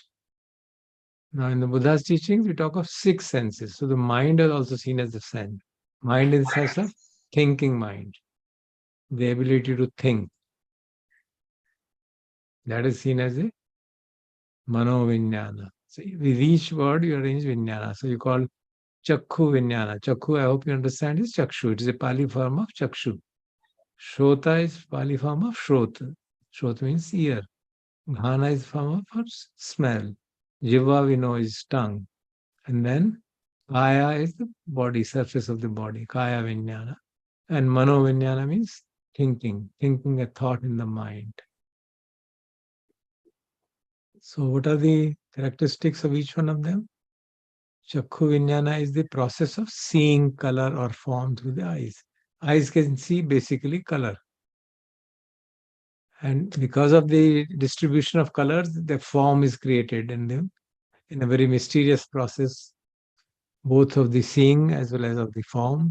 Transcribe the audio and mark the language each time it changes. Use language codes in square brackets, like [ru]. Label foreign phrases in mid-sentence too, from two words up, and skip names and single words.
[en] Now, in the Buddha's teachings, we talk of 6 senses. So the mind is also seen as a sense. Mind in the sense of thinking mind, the ability to think. That is seen as a [pi] mano vijnana. [en] So with each word, you arrange vijnana. So you call [pi] chakhu vijnana. [en] Chakhu, I hope you understand, is chakshu. It is a Pali form of chakshu. Shrota is Pali form of shrota. Shrota means ear. Ghana is form of smell. Jiva, we know, is tongue. And then kaya is the body, surface of the body, [pi] kaya vijnana. [en] And [pi] mano vijnana [en] means thinking a thought in the mind. So what are the characteristics of each one of them? [pi] Chakhu vijnana [en] is the process of seeing color or form through the eyes. Eyes can see basically color. And because of the distribution of colors, the form is created in them in a very mysterious process, both of the seeing as well as of the form.